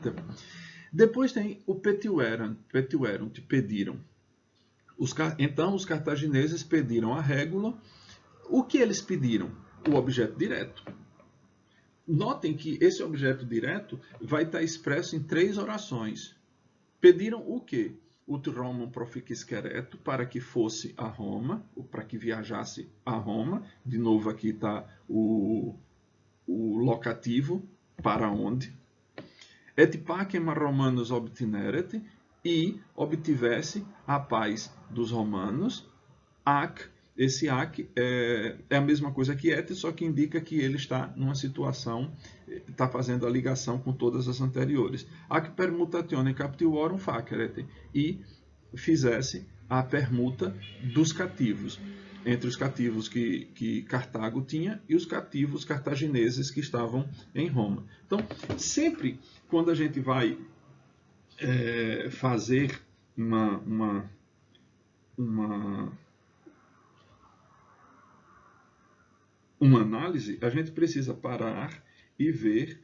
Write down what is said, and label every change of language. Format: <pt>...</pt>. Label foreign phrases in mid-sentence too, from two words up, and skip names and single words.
<pt>Depois tem o petiuerunt, pediram. Então, os cartagineses pediram a régula. O que eles pediram? O objeto direto. Notem que esse objeto direto vai estar expresso em 3 orações. Pediram o quê?</pt> <la>Ut Romam proficisceretur,</la> <pt>para que fosse a Roma, ou para que viajasse a Roma. De novo, aqui está o locativo, para onde.</pt> <la>Et pacem a Romanos obtineret,</la> <pt>e obtivesse a paz dos romanos. Ac, esse ac é a mesma coisa que et, só que indica que ele está numa situação, está fazendo a ligação com todas as anteriores.</pt> <la>Ac permutatione captiorum faceret,</la> <pt>e fizesse a permuta dos cativos, entre os cativos que Cartago tinha e os cativos cartagineses que estavam em Roma. Então, sempre quando a gente vai fazer uma análise, a gente precisa parar e ver.</pt>